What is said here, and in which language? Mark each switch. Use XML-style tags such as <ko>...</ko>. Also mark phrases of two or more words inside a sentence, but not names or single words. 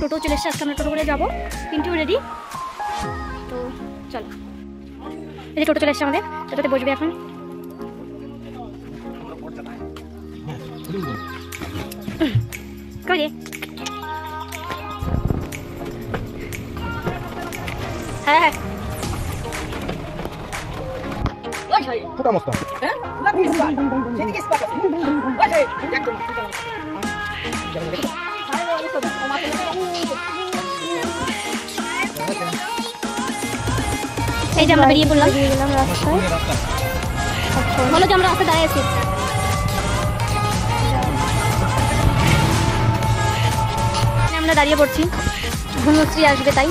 <bn>টোটো চলে এসছে, আজকে আমরা টোটো করে যাবো। পিন্টু রেডি, তো চলো। এই যে টোটো চলে এসছে আমাদের, টোটোতে বসবে এখন। কই রে? হ্যাঁ হ্যাঁ</bn> <es>Puta mosca. ¿Eh? La pista. Tiene que estar. Oye, ya como.</es> <bn>এই যে আমরা বেরিয়ে পড়লাম, বেরিয়ে গেলাম রাস্তায়। বলো যে আমরা রাস্তায় দাঁড়িয়ে আছি। আমরা দাঁড়িয়ে পড়ছি, ঘুমোচ্ছি আসবে তাই।</bn>